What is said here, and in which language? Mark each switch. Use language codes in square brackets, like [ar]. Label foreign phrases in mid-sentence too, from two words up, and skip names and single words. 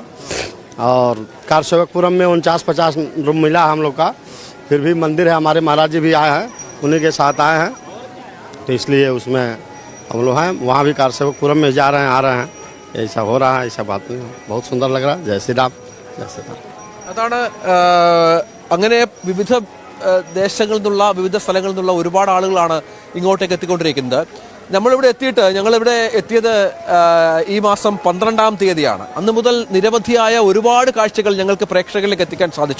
[hi] और कारसेवकपुरम में 49-50 रूम मिला है हम लोग का। फिर भी मंदिर है, हमारे महाराज जी भी आए हैं, उन्हीं के साथ आए हैं, तो इसलिए उसमें हम लोग हैं। वहाँ भी कारसेवकपुरम में जा रहे हैं, आ रहे हैं। ऐसा हो रहा है, ऐसा बात नहीं है। बहुत सुंदर लग रहा है। जय श्री राम, जय श्री राम। [ml] അതാണ് അങ്ങനെ വിവിധ ദേശങ്ങളിൽ നിന്നുള്ള വിവിധ സ്ഥലങ്ങളിൽ നിന്നുള്ള ഒരുപാട് ആളുകളാണ് ഇങ്ങോട്ടേക്ക് എത്തിക്കൊണ്ടിരിക്കുന്നത്. ഞങ്ങളിവിടെ എത്തിയത് ഈ മാസം 12-ാം തീയതിയാണ്. അന്ന് മുതൽ നിരവധിയായ ഒരുപാട് കാഴ്ചകൾ ഞങ്ങൾക്ക് പ്രേക്ഷകരിലേക്ക് എത്തിക്കാൻ സാധിച്ചു.